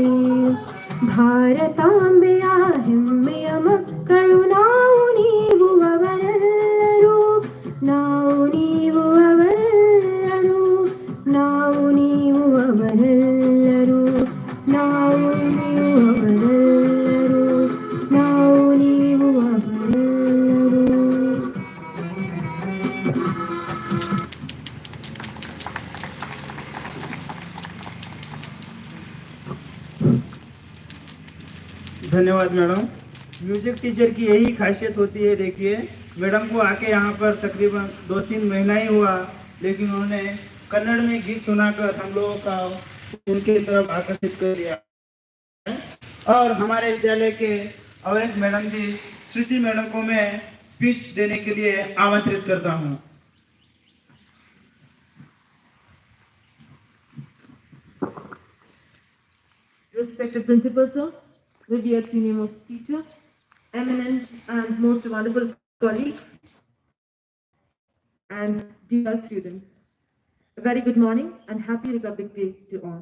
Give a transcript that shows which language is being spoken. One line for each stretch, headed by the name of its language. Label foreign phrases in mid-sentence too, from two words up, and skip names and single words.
Kannada: ಭಾರತಾಂಬೆಯ ಹೆಮ್ಮೆಯ ಮಕ್ಕಳು ನಾವು ನೀವು ಅವರೆಲ್ಲರೂ, ನಾವು ನೀವು ಅವರೆಲ್ಲರೂ, ನಾವು ನೀವು ಅವರೆಲ್ಲರೂ, ನಾವು ನೀವು ಅವರೆಲ್ಲರೂ, ನಾವು ನೀವು ಅವರೆಲ್ಲರೂ.
Hindi: धन्यवाद मैडम।
English: music teacher
Hindi: की यही खासियत होती है। देखिए मैडम को आके यहाँ पर तकरीबन 2-3 महीना ही हुआ, लेकिन उन्होंने कन्नड़ में गीत सुनाकर हम लोगों का उनके तरफ आकर्षित कर दिया। और हमारे विद्यालय के और एक मैडम जी श्रुति मैडम को मैं स्पीच देने के लिए आमंत्रित करता हूँ।
English: Respected Principal Sir, revered senior most teacher, eminent and most valuable colleagues, and dear students, a very good morning and happy Republic Day to all.